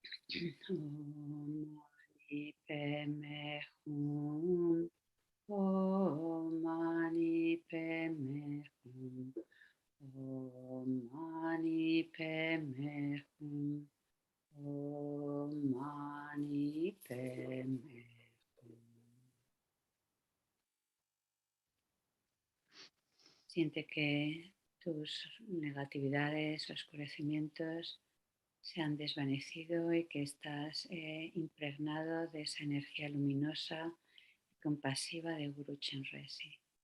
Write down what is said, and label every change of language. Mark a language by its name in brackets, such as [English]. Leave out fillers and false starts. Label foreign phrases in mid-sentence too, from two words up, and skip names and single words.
[Sanskrit] Mani Padme Hum. Om Mani Padme Hum. Om Mani Padme Hum. Om Mani Padme Hum. [Spanish] Siente que tus negatividades, oscurecimientos se han desvanecido y que estás impregnado de esa energía luminosa y compasiva de Guru Chenrezig.